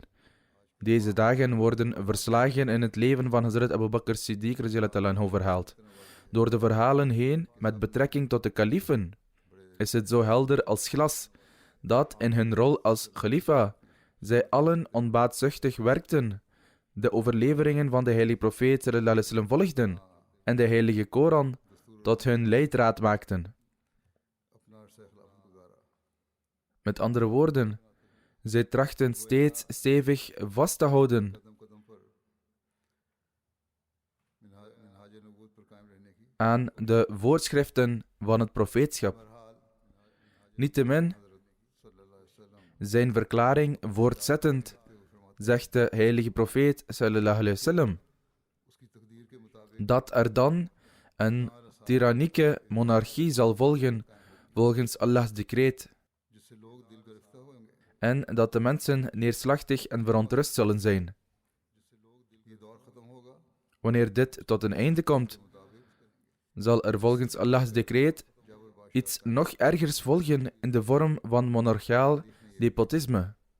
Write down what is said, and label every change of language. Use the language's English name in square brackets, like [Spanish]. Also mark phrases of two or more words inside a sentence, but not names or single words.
[Dutch] Deze dagen worden verslagen in het leven van Hazrat Abu Bakr Siddiq [Arabic] رضي الله عنه [Dutch] verhaald. Door de verhalen heen, met betrekking tot de kaliefen, is het zo helder als glas, dat in hun rol als khalifa, zij allen onbaatzuchtig werkten, de overleveringen van de heilige profeet [Arabic] صلى الله عليه وسلم [Dutch] volgden en de heilige Koran tot hun leidraad maakten. Met andere woorden, zij trachten steeds stevig vast te houden aan de voorschriften van het profeetschap. Niettemin, zijn verklaring voortzettend, zegt de heilige profeet [Arabic] صلى الله عليه وسلم, [Dutch] dat er dan een tyrannieke monarchie zal volgen volgens Allahs decreet en dat de mensen neerslachtig en verontrust zullen zijn. Wanneer dit tot een einde komt, zal er volgens Allahs decreet iets nog ergers volgen in de vorm van monarchiaal despotisme.